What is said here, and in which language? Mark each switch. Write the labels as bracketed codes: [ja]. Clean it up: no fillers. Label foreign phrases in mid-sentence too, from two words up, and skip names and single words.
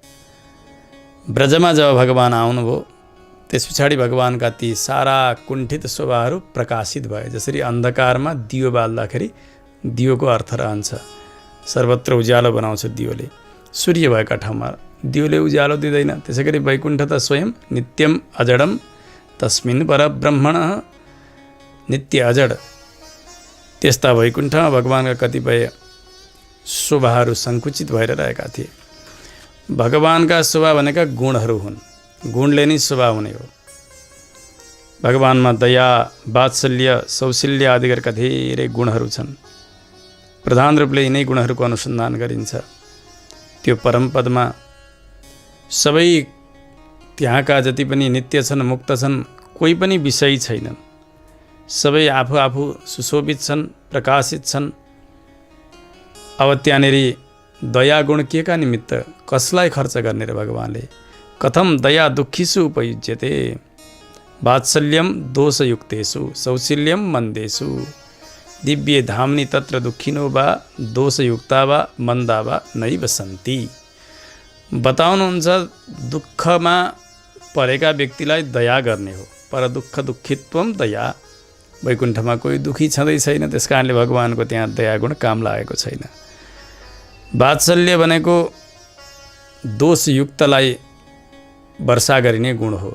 [ne] ब्रजमा जब भगवान आउनुभयो त्यस पछाडि भगवानका ती सारा कुण्ठित शोभाहरू प्रकाशित भए। जसरी अन्धकारमा दियो बाल्दाखेरि दियोको अर्थ रहन्छ, सर्वत्र उज्यालो बनाउँछ दियोले। सूर्य भएका ठाउँमा दियोले उज्यालो दिँदैन। त्यसै गरी वैकुण्ठ त स्वयं [sa] नित्यम अजडम तस्मिन् परब्रह्मण, [ne] नित्य अजड। त्यस्ता वैकुण्ठमा भगवानका कतिपय शोभाहरू सङ्कुचित भएर रहेका थिए। भगवानका शोभा भनेका गुणहरू हुन्, गुणले नै शोभा हुने हो। भगवानमा दया, वात्सल्य, सौशील्य आदि गरेका धेरै गुणहरू छन्। प्रधान रूपले यिनै गुणहरूको अनुसन्धान गरिन्छ। त्यो परमपदमा सबै त्यहाँका जति पनि नित्य छन्, मुक्त छन्, कोही पनि विषयी छैनन्। सबै आफू आफू सुशोभित छन्, प्रकाशित छन्। अब त्यहाँनिर दया गुण के का निमित्त, कसलाई खर्च गर्ने र भगवानले? [sa] कथम दया दुःखीषु उपयुज्यते, वात्सल्यम दोषयुक्तेषु, सौशील्यम मन्देषु, दिव्ये धाम्नि तत्र दुःखिनो वा दोषयुक्ता वा मन्दा वा नैव सन्ति। [ne] बताउनुहुन्छ दुःखमा परेका व्यक्तिलाई दया गर्ने हो, [sa] पर दुःख दुःखित्वम दया। [ne] वैकुण्ठमा कोही दुःखी छँदै छैन, त्यस कारणले भगवानको त्यहाँ दया गुण काम लागेको छैन। वात्सल्य भनेको दोषयुक्तलाई वर्षा गरिने गुण हो।